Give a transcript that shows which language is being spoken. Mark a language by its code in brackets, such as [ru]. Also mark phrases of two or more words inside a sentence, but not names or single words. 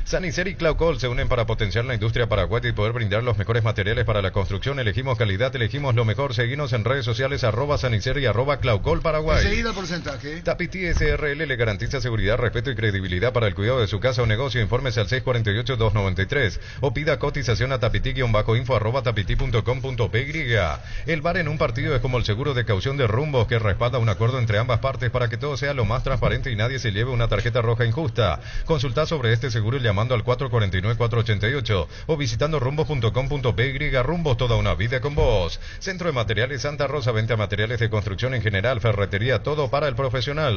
[es] Sanicer y Claucol se unen para potenciar la industria paraguaya y poder brindar los mejores materiales para la construcción. Elegimos calidad, elegimos lo mejor. Seguinos en redes sociales @Sanicer y @Claucol Paraguay. Enseguida el porcentaje. Tapiti SRL le garantiza seguridad, respeto y credibilidad para el cuidado de su casa o negocio. Infórmese al 648-293 o pida cotización a tapiti-info @tapiti.com.py. El VAR en un partido es como el seguro de caución de Rumbos, que respalda un acuerdo entre ambas partes para que todo sea lo más transparente y nadie se lleve una tarjeta roja injusta. Consulta sobre este seguro llamando al 449-488 o visitando rumbos.com.py. Rumbos, toda una vida con vos. Centro de Materiales Santa Rosa, venta materiales de construcción en general, ferretería, todo para el profesional.